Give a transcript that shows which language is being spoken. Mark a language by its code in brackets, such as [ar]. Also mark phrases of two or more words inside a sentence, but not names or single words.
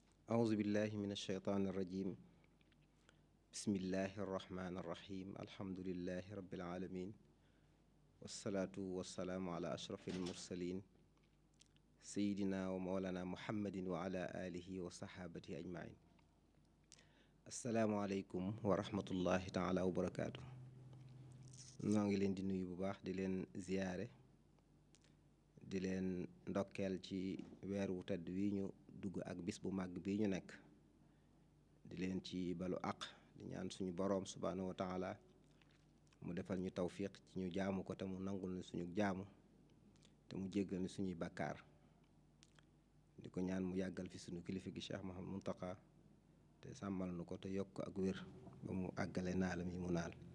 [ar] أعوذ بالله من الشيطان الرجيم بسم الله الرحمن الرحيم الحمد لله رب العالمين والصلاة والسلام على أشرف المرسلين سيدنا ومولانا محمد وعلى آله وصحابته أجمعين السلام عليكم ورحمة الله تعالى وبركاته. [wo] noo ngi leen di nuyu bu baax di leen ziyaare di leen ndokkeel ci weer wu tedd wi ñu dugg ak bis bu màgg bi ñu nekk di leen ci balu àq di ñaan suñu boroom [ar] سبحانه وتعالى [wo] mu defal ñu tawfiq ci ñu jaamu ko te mu nangul ni suñu jaamu te mu jéggal ni suñuy bàkkaar di ko ñaan mu yàggal fi suñu kilifa gi Cheikh Mouhamadou Mountakha te sàmmal nu ko te yokk ak wér ba mu àggale naalam yi mu naal